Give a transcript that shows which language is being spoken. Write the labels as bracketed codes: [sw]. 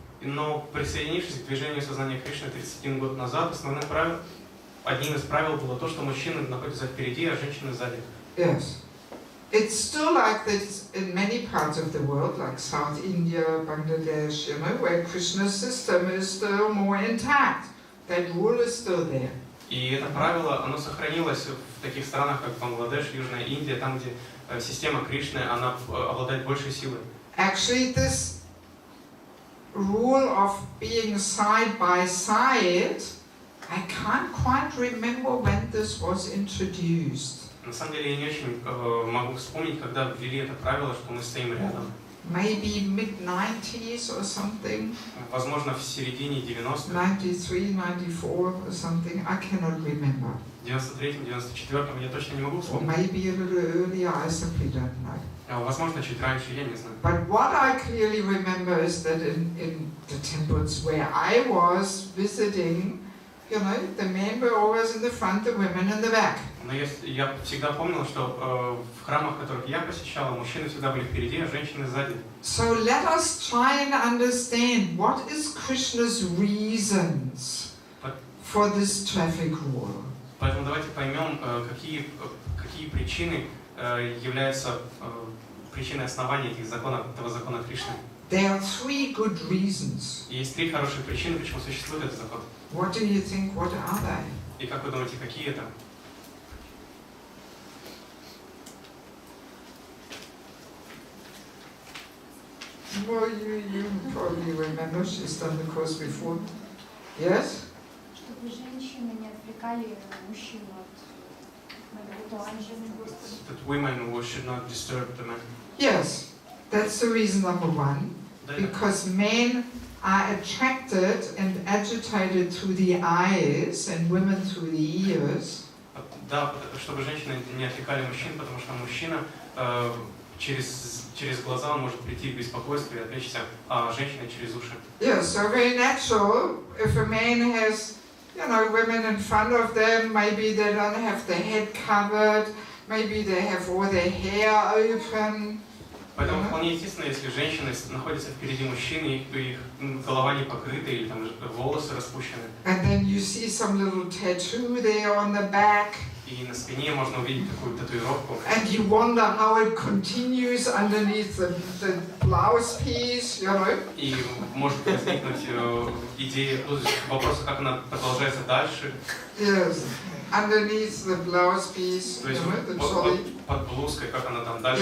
[ru] Но присоединившись к движению сознания Кришны 31 год назад, одним из правил было то, что мужчины находятся впереди, а женщины сзади. [en] Yes. It's still like this in many parts of the world, like South India, Bangladesh, where Krishna's system is still more intact. That rule is still there. [ru] И это правило, оно сохранилось в таких странах, как Бангладеш, Южная Индия, там, где система Кришны, она обладает большей силой. [en] Actually, this rule of being side by side, I can't quite remember when this was introduced. [ru] На самом деле я не очень могу вспомнить, когда ввели это правило, что мы стоим рядом. [en] Maybe mid-90s or something. [ru] Возможно, в середине 90-х. [en] 93, 94 or something. I cannot remember. [ru] В 93-м, 94-м я точно не могу [en] Or [ru] вспомнить. [en] maybe a little earlier, I simply don't know. [ru] Возможно, чуть раньше, я не знаю. [en] But what I clearly remember is that in the temples where I was visiting, you know, the men were always in the front, the women in the back. [ru] Но я всегда помнил, что в храмах, которых я посещал, мужчины всегда были впереди, а женщины сзади. [en] So let us try and understand what is Krishna's reasons for this traffic rule. [ru] Поэтому давайте поймем, какие причины являются причиной основания этого закона Кришны. [en] There are 3 good reasons. [ru] И есть 3 хорошие причины, почему существует этот закон. [en] What do you think? What are they? [ru] И как вы думаете, какие это? [en] Well, you probably remember. She's done the course before. Yes? [ru] Чтобы женщины не отвлекали мужчин от ритуального Господа. [en] That women should not disturb the men. Yes. That's the reason number 1. Because men are attracted and agitated through the eyes and women through the ears. [ru] Да, чтобы женщины не отвлекали мужчин, потому что мужчина через глаза он может прийти в беспокойство и отвлечься, а женщина через уши. [en] Yeah, so very natural. If a man has, you know, women in front of them, maybe they don't have the head covered, maybe they have all their hair open. [ru] Поэтому вполне естественно, если женщины находятся впереди мужчин, и их голова не покрыта или там волосы распущены. [en] And then you see some little tattoo there on the back. [ru] И на спине можно увидеть такую татуировку. [en] And you wonder how it continues underneath the blouse piece, you know. [ru] И может возникнуть идея, вопрос, как она продолжается дальше. [en] Yes, underneath the blouse piece, [ru] То [en] you [ru] есть [en] know, the trolley. [ru] под блузкой, как она там дальше.